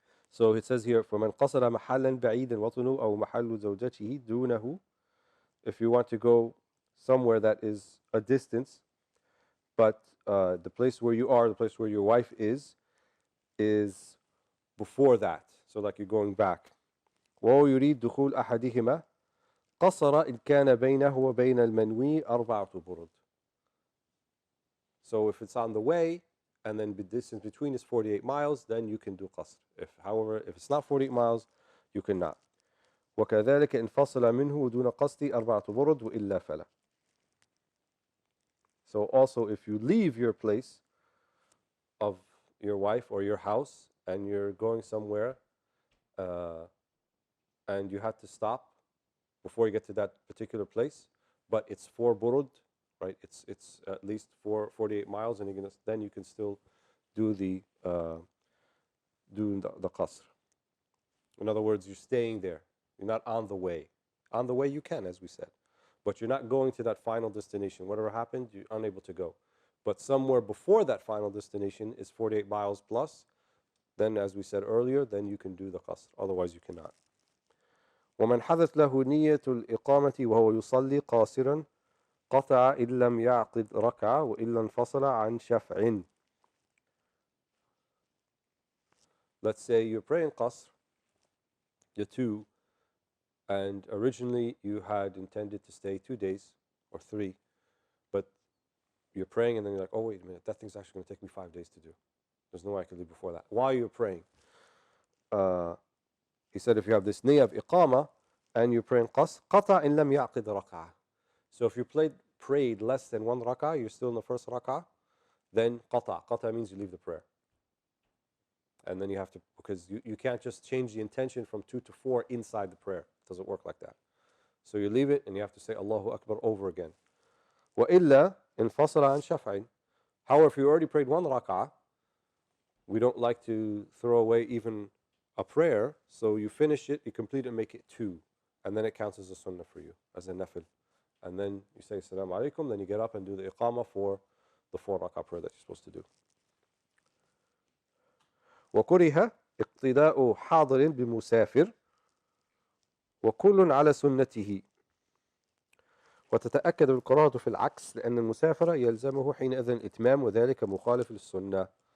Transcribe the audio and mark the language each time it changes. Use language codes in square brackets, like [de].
[en] So it says here [ar] فمن قصد محلا بعيدا وطنه أو محل زوجته دونه. [en] If you want to go somewhere that is a distance, but the place where you are, the place where your wife is before that. So like you're going back. [ar] وهو يريد دخول أحدهما قصر إن كان بينه وبين المنوي 4 برد. [en] So if it's on the way and then the distance between is 48 miles, then you can do qasr. However, if it's not 48 miles, you cannot. [ar] وكذلك انفصل منه دون قصد 4 برد وإلا فلا. [en] So also if you leave your place of your wife or your house and you're going somewhere and you have to stop before you get to that particular place, but it's 4 burud, right? It's at least 48 miles, and then you can still do the qasr. In other words, you're staying there. You're not on the way. On the way you can, as we said, but you're not going to that final destination. Whatever happened, you're unable to go. But somewhere before that final destination is 48 miles plus, then as we said earlier, then you can do the qasr. Otherwise you cannot. [ar] ومن حدث له نية الإقامة وهو يصلي قاصرا قطع إن لم يعقد ركعة وإلا انفصل عن شفع. [en] Let's say you're praying qasr, the 2, and originally you had intended to stay 2 days or 3, but you're praying and then you're like, oh wait a minute, that thing's actually going to take me 5 days to do. There's no way I can leave before that. While you're praying, he said if you have this niyyah of iqama and you're praying qasr, [ar] qata in lam ya'qid rak'ah. [en] So if you prayed less than 1 rak'ah, you're still in the first rak'ah, then qata. Qata means you leave the prayer. And then you have to, because you can't just change the intention from 2 to 4 inside the prayer. It doesn't work like that. So you leave it and you have to say Allahu Akbar over again. [ar] وَإِلَّا انفصل عن شفع. [en] However, if you already prayed 1 rak'ah, we don't like to throw away even a prayer, so you finish it, you complete it, and make it 2, and then it counts as a sunnah for you, as a nafil. And then you say [ar] Assalamu alaikum, [en] then you get up and do the iqamah for the 4 rak'ah prayer that you're supposed to do. [ar] وكره اقتداء حاضر بمسافر وكل على سنته وتتأكد القراءة في العكس لأن المسافر يلزمه حينئذ الإتمام وذلك مخالف للسنة.